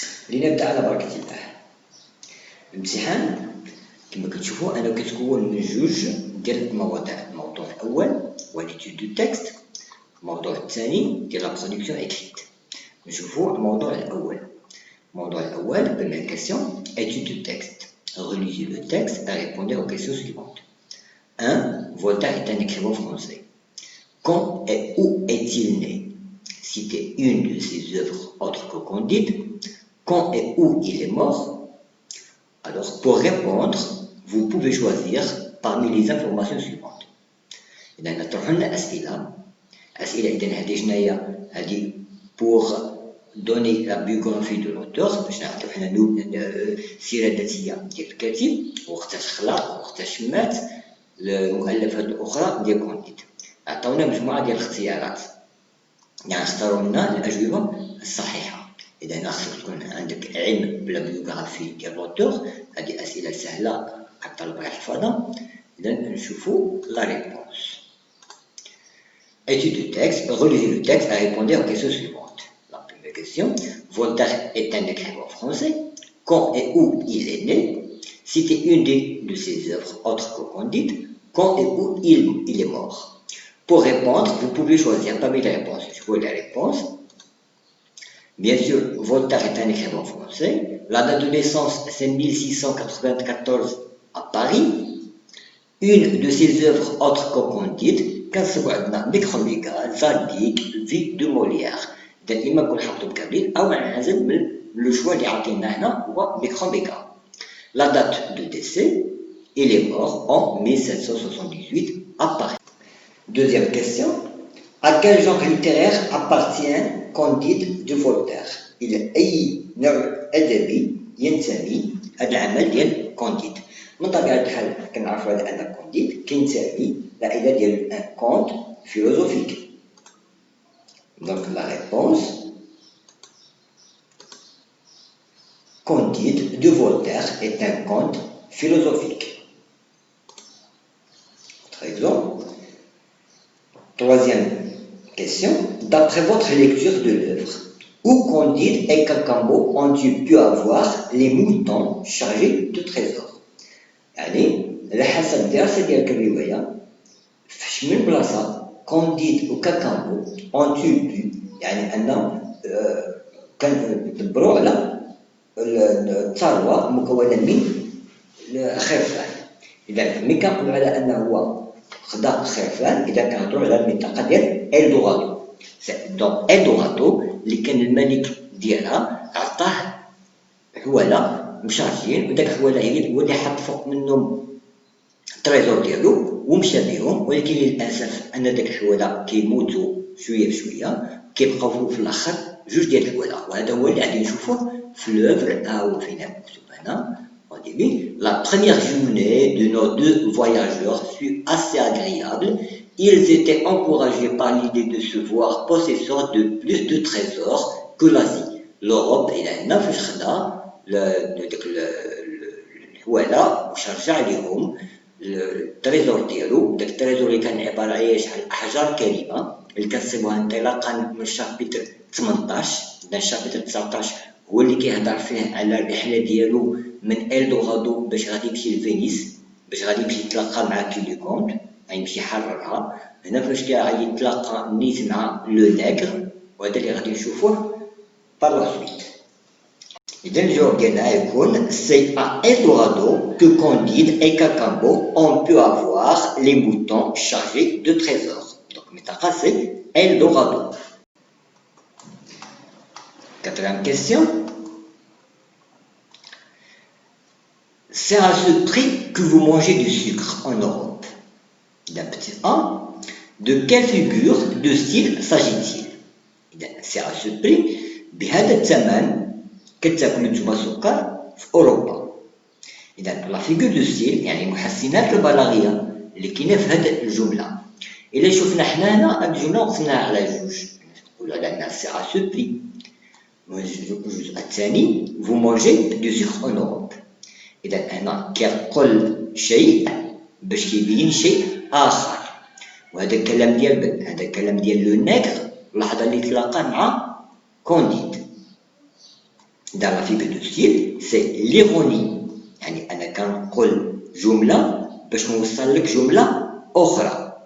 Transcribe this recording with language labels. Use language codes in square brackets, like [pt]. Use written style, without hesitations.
[ar] لنبدا على بركة الله. الامتحان كما كتشوفوا انا كتكون من جوج ديال المواضيع، الموضوع الاول هو ليتود دو تكست، الموضوع الثاني ديال لا برودكسيون اكريت. نشوفوا الموضوع الاول. الموضوع الاول [fr] première question étude du texte. Relisez le texte et répondez aux questions suivantes. 1. Voltaire est un écrivain français. Quand et où est-il né? Citez une de ses œuvres autres que Candide. Quand et où il est mort? Alors, pour répondre, vous pouvez choisir parmi les informations suivantes. [ar] إذا نطرحوا لنا أسئلة إذا هذه شناهي؟ هذه [fr] pour donner la biographie de l'auteur، [ar] باش نعرفوا حنا السيرة الذاتية ديال الكاتب، وقتاش خلق، وقتاش مات، المؤلفات الأخرى ديال كونديد. عطاونا مجموعة ديال الاختيارات، يعني اختاروا لنا الأجوبة الصحيحة. إذا خصك تكون عندك علم بلا بيوغرافي ديال لوتور، هذه أسئلة سهلة كطلب يحفظها. إذا نشوفوا لا ريبونس. [fr] Étude du texte, relisez le texte et répondez aux questions suivantes. La première question, Voltaire est un écrivain français. Quand et où il est né? Citez une de ses œuvres autres que Candide. Quand et où il est mort? Pour répondre, vous pouvez choisir parmi les réponses. Je vois les réponses. Bien sûr, Voltaire est un écrivain français. La date de naissance, c'est 1694 à Paris. Une de ses œuvres autres que Candide. [ar] كنصيبو عندنا ميكروميكا، زاديك، في دو موليير. إذا إما نكون حاطو بكاملين أو نعزل من لو شوا اللي عطينا هنا هو ميكروميكا. [fr] La date de décès, il est mort en 1778 à Paris. Deuxième question. À quel genre littéraire appartient Candide de Voltaire? [ar] إلى أي نوع أدبي ينتمي هذا العمل ديال كونديد؟ من طبيعة الحال كنعرفوا على أن كونديد كينتمي لعائلة ديال ان كونت فيلوزوفيك. [fr] Donc la réponse, Candide de Voltaire est un conte philosophique. Autre exemple. Troisième question. D'après votre lecture de l'œuvre, où Candide et Cacambo ont-ils pu avoir les moutons chargés de trésors? [ar] يعني على حسب الدراسة ديالك الرواية فاش من بلاصة كونديد وكاكامبو [fr] ont-ils pu، [ar] يعني أنهم كندبروا على الثروة مكونة من خرفان. إذا ملي كنقولوا على أنه هو خدا خرفان، إذا كنهضروا على المنطقة ديال إلدورادو. دونك إلدورادو اللي كان الملك ديالها عطاه حواله مشارجين، وداك الحواله هو اللي حط فوق منهم التريزور ديالو ومشى بهم. ولكن للاسف ان داك الحواله كيموتوا شويه بشويه، كيبقاو في الاخر جوج ديال الحواله، وهذا هو اللي غادي نشوفوه في لوفر. ها هو فين مكتوب هنا [fr] au début. La première journée de nos deux voyageurs fut assez agréable. Ils étaient encouragés par l'idée de se voir possesseurs de plus de trésors que l'Asie. [ar] l'Europe إلى هنا فاش خدا داك الحواله وشرجع عليهم التريزور ديالو. داك التريزور اللي كان عباره على شحال احجار كريمه اللي كنصيبوها انطلاقا من الشابيتر 18. دا الشابيتر 19 هو اللي كيهضر فيه على الرحله ديالو من إلدورادو باش غادي يمشي لفينيس، باش غادي يمشي يتلاقى مع كيليكونت، غيمشي يحررها. هنا فاش غادي يتلاقى نيت مع لو نيغر، وهذا اللي غادي نشوفوه بار لا سويت. إذا الجواب ديالنا يكون [fr] c'est à Eldorado que Candide et Cacambo ont pu avoir les moutons chargés de trésors. Donc [ar] المنطقة [fr] c'est Eldorado. Quatrième question. C'est à ce prix que vous mangez du sucre en Europe. D'un petit 1. De quelle figure de style s'agit-il? C'est à ce prix [ar] بهذا الثمن كتاكلوا نتوما سكر في أوروبا. إذا لا فيغور دو ستيل يعني المحسنات البلاغية اللي كاينة في هذه الجملة. إلا شفنا حنا هنا الجملة قسمناها على جوج، نقولو على أنها سي أ سو بري. الجزء الثاني [fr] vous mangez du sucre en Europe. [ar] إذا هنا كيقول شيء باش كيبين شيء آخر، وهذا الكلام ديال هذا الكلام ديال لو نيغر اللحظة اللي تلاقى مع كونديد. إذا لا فيغور دو ستيل سي ليغوني، يعني أنا كنقول جملة باش نوصل لك جملة أخرى.